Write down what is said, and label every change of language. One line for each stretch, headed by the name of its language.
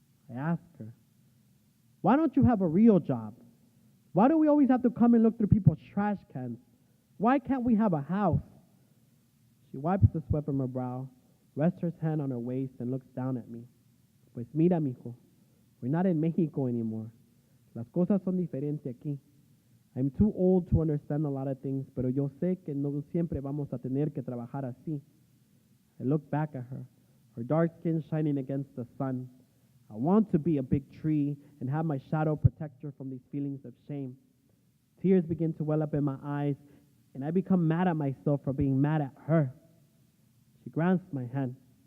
English: I ask her, why don't you have a real job? Why do we always have to come and look through people's trash cans? Why can't we have a house? She wipes the sweat from her brow, rests her hand on her waist, and looks down at me.
Spanish: Pues mira, mijo,
English: we're not in Mexico anymore.
Spanish: Las cosas son diferentes aquí.
English: I'm too old to understand a lot of things,
Spanish: pero yo sé que no siempre vamos a tener que trabajar así.
English: I look back at her dark skin shining against the sun. I want to be a big tree and have my shadow protect her from these feelings of shame. Tears begin to well up in my eyes, and I become mad at myself for being mad at her. She grabs my hand.